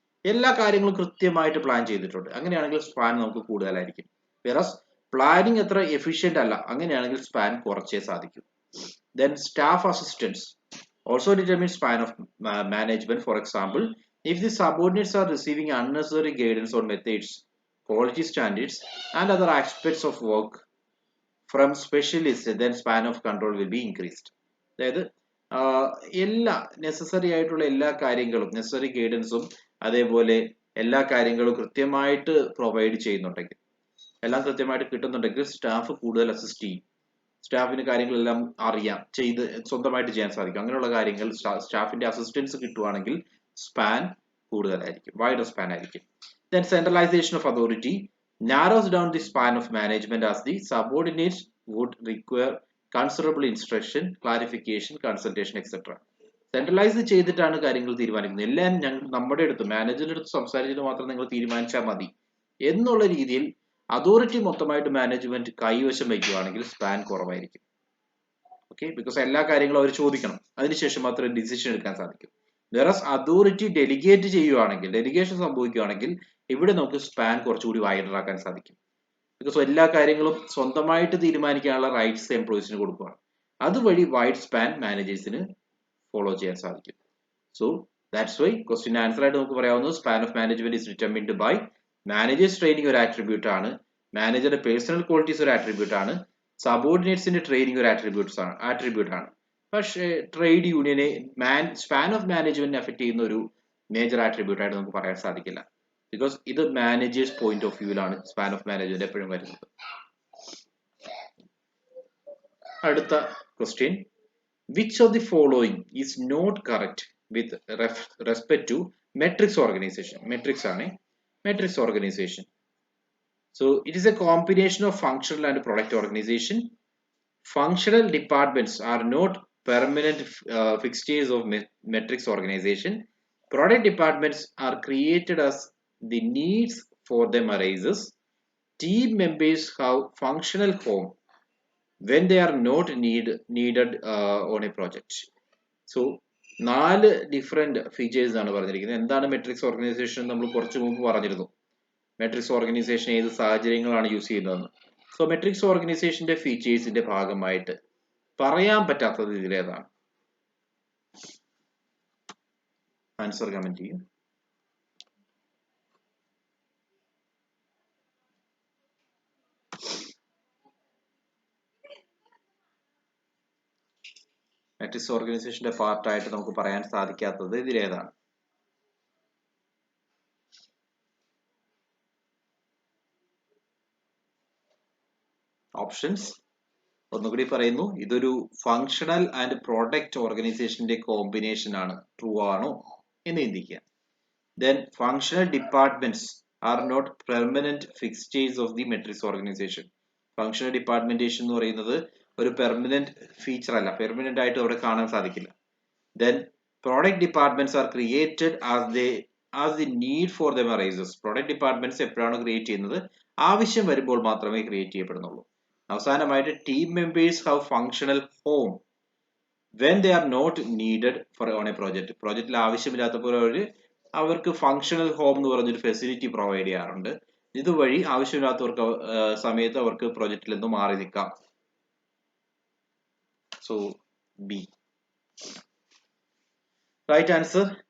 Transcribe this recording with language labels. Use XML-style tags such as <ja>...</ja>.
<ml>എല്ലാ കാര്യങ്ങളും കൃത്യമായിട്ട് പ്ലാൻ ചെയ്തിട്ടുണ്ട്, അങ്ങനെയാണെങ്കിൽ സ്പാൻ നമുക്ക് കൂടുതലായിരിക്കും. വേറസ് പ്ലാനിങ് അത്ര എഫിഷ്യന്റ് അല്ല, അങ്ങനെയാണെങ്കിൽ സ്പാൻ കുറച്ചേ സാധിക്കും.</ml> <en>Then staff assistance also determines span of management. For example, if the subordinates are receiving unnecessary guidance on methods, quality standards and other aspects of work from specialists, then span of control will be increased.</en> <ml>അതായത് എല്ലാ necessary ആയിട്ടുള്ള എല്ലാ കാര്യങ്ങളും, necessary ഗൈഡൻസും അതേപോലെ എല്ലാ കാര്യങ്ങളും കൃത്യമായിട്ട് provide ചെയ്യുന്നുണ്ടെങ്കിൽ, എല്ലാം കൃത്യമായിട്ട് കിട്ടുന്നുണ്ടെങ്കിൽ സ്റ്റാഫ് കൂടുതൽ അസിസ്റ്റ് ചെയ്യും. സ്റ്റാഫിന് കാര്യങ്ങളെല്ലാം അറിയാം, സ്വന്തമായിട്ട് ചെയ്യാൻ സാധിക്കും. അങ്ങനെയുള്ള കാര്യങ്ങൾ സ്റ്റാഫിന്റെ അസിസ്റ്റൻസ് കിട്ടുവാണെങ്കിൽ സ്പാൻ കൂടുതലായിരിക്കും, വൈഡർ സ്പാൻ ആയിരിക്കും.</ml> <en>Then centralization of authority narrows down the span of management as the subordinates would require considerable instruction, clarification, consultation, etc.</en> <ml>Centralise ചെയ്തിട്ടാണ് കാര്യങ്ങൾ തീരുമാനിക്കുന്നത്. എല്ലാം നമ്മുടെ അടുത്ത് മാനേജറിന്റെ അടുത്ത് സംസാരിച്ചിട്ട് മാത്രം നിങ്ങൾ തീരുമാനിച്ചാൽ മതി എന്നുള്ള രീതിയിൽ അതോറിറ്റി മൊത്തമായിട്ട് മാനേജ്മെന്റ് കൈവശം വയ്ക്കുകയാണെങ്കിൽ സ്പാൻ കുറവായിരിക്കും. ഓക്കെ, ബിക്കോസ് എല്ലാ കാര്യങ്ങളും അവർ ചോദിക്കണം, അതിനുശേഷം മാത്രമേ ഡിസിഷൻ എടുക്കാൻ സാധിക്കും. വേറസ് അതോറിറ്റി ഡെലിഗേറ്റ് ചെയ്യുകയാണെങ്കിൽ, ഡെലിഗേഷൻ സംഭവിക്കുകയാണെങ്കിൽ ഇവിടെ നമുക്ക് സ്പാൻ കുറച്ചുകൂടി വൈഡർ ആക്കാൻ സാധിക്കും. ബിക്കോസ് എല്ലാ കാര്യങ്ങളും സ്വന്തമായിട്ട് തീരുമാനിക്കാനുള്ള റൈറ്റ്സ് എംപ്ലോയീസിന് കൊടുക്കുകയാണ്. അതുവഴി വൈഡ് സ്പാൻ മാനേജേഴ്സിന് ഫോളോ ചെയ്യാൻ സാധിക്കും.</ml> <en>so that's why</en> <ml>question answer ആയിട്ട് നമുക്ക് പറയാവുന്നത്</ml> <en>span of management is determined by managers training</en> <ml>ഒരു ആട്രിബ്യൂട്ട് ആണ്, മാനേജറുടെ പേഴ്സണൽ ക്വാളിറ്റീസ് ഒരു ആട്രിബ്യൂട്ട് ആണ്, സബോർഡിനേറ്റ്സിന്റെ ട്രെയിനിങ് ഒരു ആട്രിബ്യൂട്ട് ആണ്. പക്ഷേ ട്രേഡ് യൂണിയനെ സ്പാൻ ഓഫ് മാനേജ്മെന്റിനെ അഫക്ട് ചെയ്യുന്ന ഒരു മേജർ ആട്രിബ്യൂട്ട് ആയിട്ട് നമുക്ക് പറയാൻ സാധിക്കില്ല. ബിക്കോസ് ഇത് managers point of വ്യൂവിലാണ് span of management എപ്പോഴും വരുന്നത്. അടുത്ത question,</ml> <en>which of the following is not correct with respect to matrix organization? Matrix organization. So it is a combination of functional and product organization. Functional departments are not permanent fixtures of matrix organization. Product departments are created as the needs for them arises. Team members have functional home when they are not needed on a project.</en> <ml>So 4 different features ആണ് പറഞ്ഞിരിക്കുന്നത്. എന്താണ് matrix organisation നമ്മൾ കുറച്ച് മുമ്പ് പറഞ്ഞിരുന്നു. Matrix organisation ഏത് സാഹചര്യങ്ങളാണ് use ചെയ്യുന്നതെന്ന്. സോ മെട്രിക്സ് ഓർഗനൈസേഷന്റെ ഫീച്ചേഴ്സിന്റെ ഭാഗമായിട്ട് പറയാൻ പറ്റാത്തത് ഇതിലേതാണ്? ആൻസർ കമന്റ് ചെയ്യും. മെട്രിക്സ് ഓർഗനൈസേഷന്റെ പാർട്ടായിട്ട് നമുക്ക് പറയാൻ സാധിക്കാത്തത് ഇതിലേതാണ്? ഓപ്ഷൻസ് ഒന്നുകൂടി പറയുന്നു. ഇതൊരു ഫങ്ഷണൽ ആൻഡ് പ്രോഡക്റ്റ് ഓർഗനൈസേഷന്റെ കോമ്പിനേഷൻ ആണ്. ട്രൂ ആണോ എന്ന് ചിന്തിക്കുക.</ml> <en>Then functional departments are not permanent fixtures of the matrix organization.</en> <ml>Functional departmentation എന്ന് പറയുന്നത് ഒരു പെർമനന്റ് ഫീച്ചർ അല്ല, പെർമനന്റ് ആയിട്ട് അവിടെ കാണാൻ സാധിക്കില്ല.</ml> <en>Then product departments are created as the need for them arises.</en> <ml>Product departments എപ്പോഴാണ് ക്രിയേറ്റ് ചെയ്യുന്നത്? ആവശ്യം വരുമ്പോൾ മാത്രമേ ക്രിയേറ്റ് ചെയ്യപ്പെടുന്നുള്ളൂ. അവസാനമായിട്ട്</ml> <en>Team members have functional home when they are not needed for on a project.</en> <ml>പ്രോജക്റ്റിൽ ആവശ്യമില്ലാത്തപ്പോൾ അവർക്ക് ഫങ്ഷണൽ ഹോം എന്ന് പറഞ്ഞൊരു ഫെസിലിറ്റി പ്രൊവൈഡ് ചെയ്യാറുണ്ട്. ഇതുവഴി ആവശ്യമില്ലാത്തവർക്ക് സമയത്ത് അവർക്ക് പ്രോജക്റ്റിൽ നിന്ന് മാറി നിൽക്കാം.</ml> <en>So be right answer.</en>